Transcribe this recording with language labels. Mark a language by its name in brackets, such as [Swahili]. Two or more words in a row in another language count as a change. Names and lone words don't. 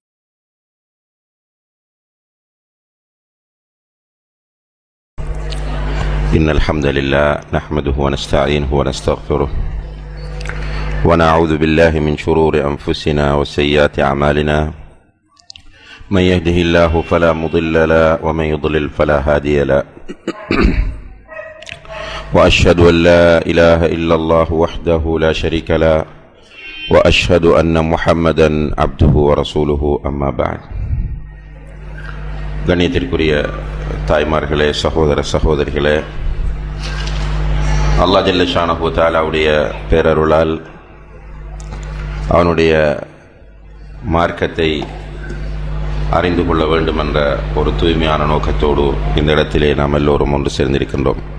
[Arabic] إن الحمد لله نحمده ونستعينه ونستغفره ونعوذ بالله من شرور أنفسنا وسيئات أعمالنا من يهده الله فلا مضل له ومن يضلل فلا هادي له وأشهد أن لا إله إلا الله وحده لا شريك له وأشهد أن محمدا عبده ورسوله أما بعد. [Tamil] கண்ணியத்திற்குரிய தாய்மார்களே, சகோதர சகோதரிகளே, [Arabic] الله جل شأنه [Tamil] தஆலாவுடைய பேரருளால் அவனுடைய மார்க்கத்தை அறிந்து கொள்ள வேண்டும் என்ற ஒரு தூய்மையான நோக்கத்தோடு இந்த இடத்திலே நாம் எல்லோரும் ஒன்று சேர்ந்திருக்கின்றோம்.